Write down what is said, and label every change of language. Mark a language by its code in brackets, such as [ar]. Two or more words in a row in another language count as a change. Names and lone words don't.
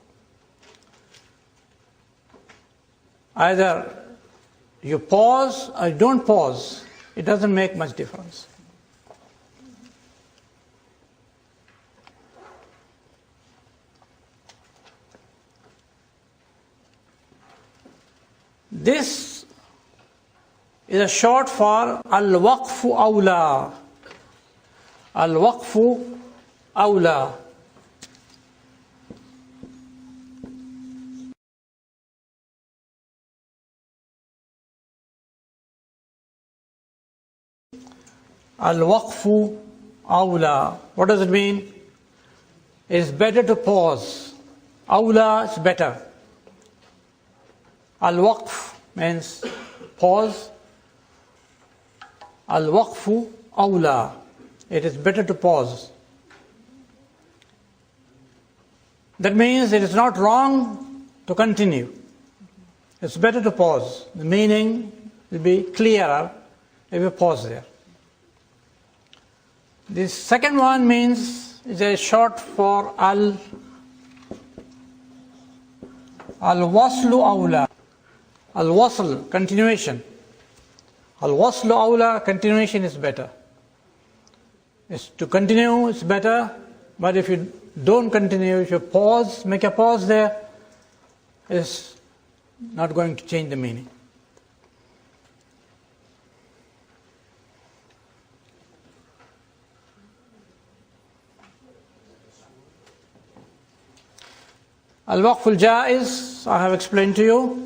[en] Either you pause or you don't pause, it doesn't make much difference. This is a short for [ar] الوقف أولى. الوقف أولى. الوقف أولى. [en] What does it mean? It is better to pause. Awla is better. Al-waqf means pause. [ar] الوقف أولى. [en] It is better to pause. That means it is not wrong to continue. It's better to pause. The meaning will be clearer if you pause there. The second one means, is a short for [ar] الوصل أولى. [en] Al-wasl, continuation. [ar] الوصل أولى, [en] continuation is better. It's to continue is better, but if you don't continue, if you pause, make a pause there, it's not going to change the meaning. [ar] الوقف الجائز, [en] I have explained to you.